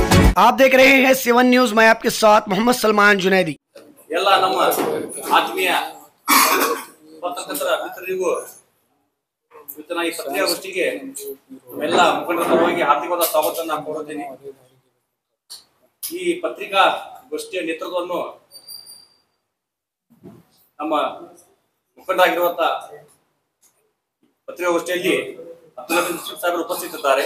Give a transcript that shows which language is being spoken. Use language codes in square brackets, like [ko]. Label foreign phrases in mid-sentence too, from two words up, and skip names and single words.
[hi] आप देख रहे हैं सेवन न्यूज। मैं आपके साथ मोहम्मद सलमान जुनैदी। [kn] ಎಲ್ಲ ನಮ್ಮ ಆತ್ಮೀಯ ಪತ್ರಕರ್ತರ ಮಿತ್ರರಿಗೂ ಇವತ್ತಿನ ಈ ಪತ್ರಿಕಾಗೋಷ್ಠಿಗೆ ಎಲ್ಲ ಮುಖಂಡರ ಪರವಾಗಿ ಹಾರ್ದಿಕವಾದ ಸ್ವಾಗತವನ್ನು ಕೋರುತ್ತೇನೆ। ಈ ಪತ್ರಿಕಾಗೋಷ್ಠಿಯ ನೇತೃತ್ವವನ್ನು ನಮ್ಮ ಮುಖಂಡರಾಗಿರುವಂತ ಪತ್ರಿಕಾಗೋಷ್ಠಿಯಲ್ಲಿ ಅಬ್ದುಲ್ ಸಾಹೇಬರು ಉಪಸ್ಥಿತರಿದ್ದಾರೆ।